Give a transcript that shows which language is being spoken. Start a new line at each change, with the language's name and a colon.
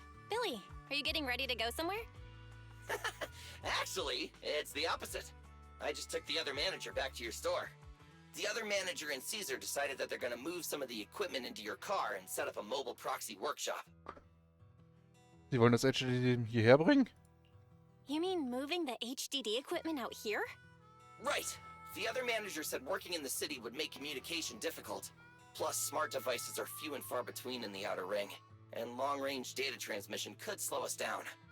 English: Billy, are you getting ready to go somewhere? Actually, it's the opposite. I just took the other manager back to your store. The other manager and Caesar decided that they're gonna move some of the equipment into your car and set up a mobile proxy workshop.
German: Sie wollen das HDD hierher bringen?
English: You mean moving the HDD equipment out here? Right. The other manager said working in the city would make communication difficult. Plus, smart devices are few and far between in the Outer Ring, and long-range data transmission could slow us down.